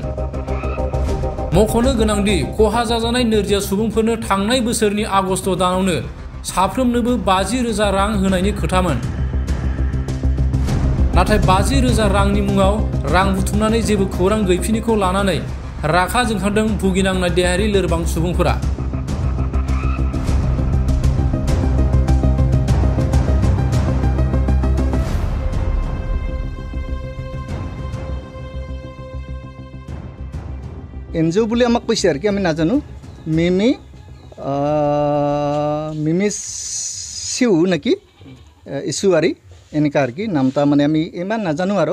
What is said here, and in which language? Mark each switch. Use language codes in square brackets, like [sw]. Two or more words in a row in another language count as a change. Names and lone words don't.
[brx] मख'नो गोनांदि खहा जाजानाय नोरजिया सुबुंफोरनो थांनाय बोसोरनि आगस्ट दानावनो साफ्रोमनोबो 50,000 रां होनायनि खोथामोन। नाथाय 50,000 रांनि मुङाव रां बुथुमनानै जेबो खौरां गैफिनिखौ लानानै रागा जोंखांदों भुगिनांनाय देहायारि लोरबां सुबुंफोरा। [as] এনজিও বুলি আমাক কৈছে আৰু কি আমি নাজানো। মিমিচিউ নাকি ইছুৱাৰী এনেকা আৰু কি নামটা মানে আমি ইমান নাজানো আৰু।